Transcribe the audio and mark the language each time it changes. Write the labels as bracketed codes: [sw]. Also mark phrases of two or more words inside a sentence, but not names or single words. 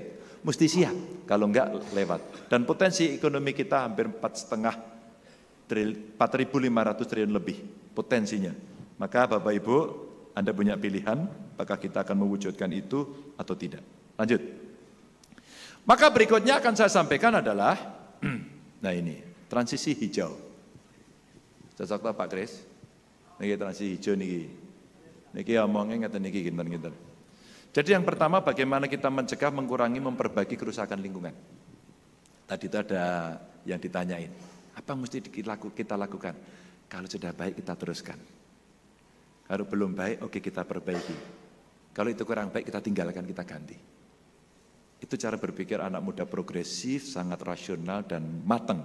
[id] Mesti siap, kalau enggak lewat. Dan potensi ekonomi kita hampir 4.500 triliun lebih potensinya. Maka Bapak Ibu, Anda punya pilihan, apakah kita akan mewujudkan itu atau tidak. Lanjut. Maka berikutnya akan saya sampaikan adalah, nah ini, transisi hijau. Cocok tak Pak Kris? [jv] Niki transisi hijau niki. Niki omongnya ngeten niki ginten-ginten. [id] Jadi yang pertama bagaimana kita mencegah, mengurangi, memperbaiki kerusakan lingkungan. Tadi itu ada yang ditanyain, apa mesti kita lakukan? Kalau sudah baik kita teruskan. Kalau belum baik, oke kita perbaiki. Kalau itu kurang baik kita tinggalkan, kita ganti. Itu cara berpikir anak muda progresif, sangat rasional dan matang.